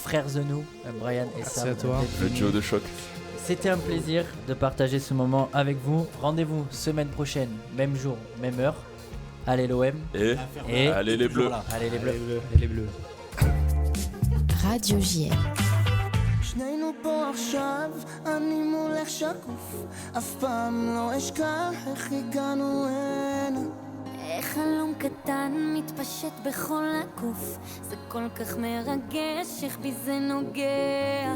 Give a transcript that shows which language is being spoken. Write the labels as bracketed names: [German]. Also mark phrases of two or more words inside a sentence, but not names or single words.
[French] aux frères Zenou, Brian et Merci Sam. à toi. Le duo de choc. C'était un plaisir de partager ce moment avec vous. Rendez-vous semaine prochaine, même jour, même heure. Allez l'OM. Et allez les Bleus. Allez les Bleus. Les bleus. Radio JM. [Hebrew] שנינו פה עכשיו, אני מולך שקוף, אף פעם לא אשכח איך הגענו הנה. איך חלום קטן מתפשט בכל הגוף, זה כל כך מרגש, איך בי זה נוגע.